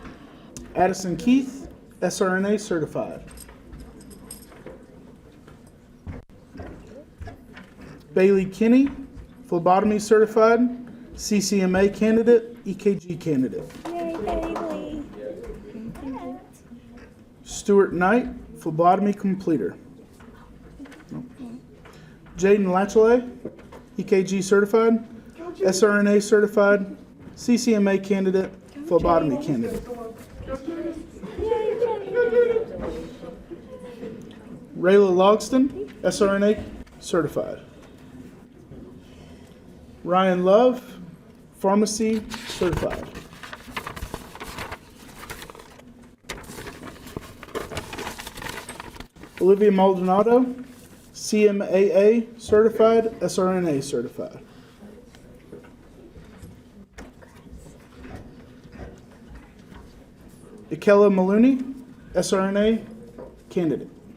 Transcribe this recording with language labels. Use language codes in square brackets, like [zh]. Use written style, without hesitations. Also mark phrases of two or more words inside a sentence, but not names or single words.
[en] Addison Keith, SRNA certified. Bailey Kinney, phlebotomy certified, CCMA candidate, EKG candidate. Yay, Bailey. Stuart Knight, phlebotomy completer. Jaden Latchley, EKG certified, SRNA certified, CCMA candidate, phlebotomy candidate. Rayla Logston, SRNA certified. Ryan Love, pharmacy certified. Olivia Maldonado, CMAA certified, SRNA certified. Ikela Maloney, SRNA candidate.